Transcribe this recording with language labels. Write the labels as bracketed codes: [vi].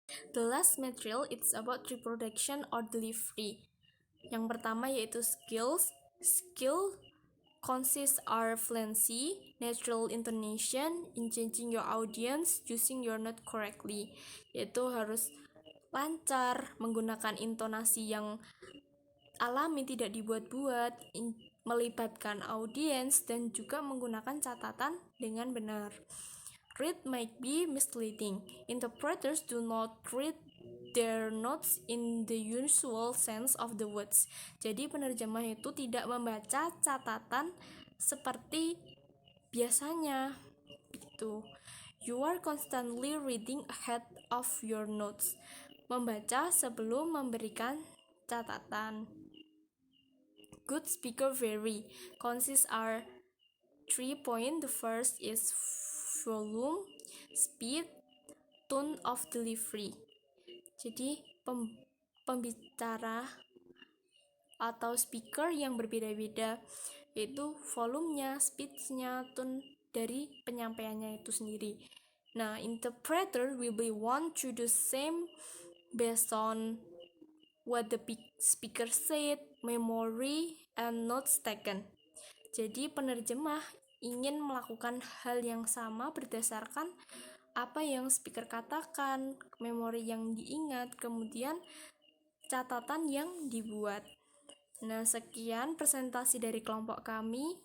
[en] The last material it's about reproduction or delivery. [id] Yang pertama yaitu [en] skills. Skill consists are fluency, natural intonation, in changing your audience, using your note correctly. [id] Yaitu harus lancar, menggunakan intonasi yang alami, tidak dibuat-buat, melibatkan audiens, dan juga menggunakan catatan dengan benar. [en] Read might be misleading. Interpreters do not read their notes in the usual sense of the words. [id] Jadi penerjemah itu tidak membaca catatan seperti biasanya. Gitu. [en] You are constantly reading ahead of your notes. [id] Membaca sebelum memberikan catatan. [en] Good speaker vary. Consists are 3 points. The first is volume, speed, tone of delivery. [id] Jadi pembicara atau speaker yang berbeda-beda, yaitu volumenya, speednya, tone dari penyampaiannya itu sendiri. [en] Nah, interpreter will be want to do same based on what the speaker said, memory, and notes taken. [id] Jadi penerjemah ingin melakukan hal yang sama berdasarkan apa yang speaker katakan, memori yang diingat, kemudian catatan yang dibuat. Nah, sekian presentasi dari kelompok kami.